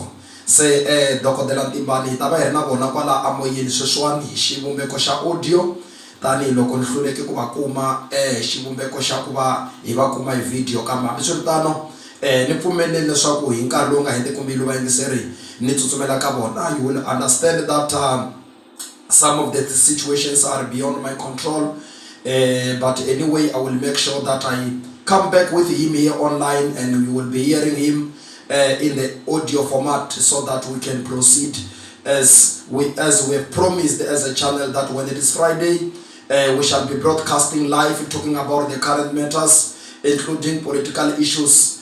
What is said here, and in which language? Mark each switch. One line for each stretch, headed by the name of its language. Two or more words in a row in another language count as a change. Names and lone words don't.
Tsonga: se dokodela Ntimbani hi ta va hi ri na vona kwala amoyeni sweswiwani hi xivumbeko xa audio tanihiloko ni hluleke ku va kuma xivumbeko xa ku va hi va kuma hi video kambe hambiswiritano ni pfumeleli leswaku hi nkarhi lowu nga hetiki mbilu vayingiseri ni tsutsumela ka vona.
English: You will understand that some of the situations are beyond my control but anyway I will make sure that I come back with him here online and you will be hearing him in the audio format so that we can proceed as we have promised as a channel that when it is Friday we shall be broadcasting live talking about the current matters including political issues.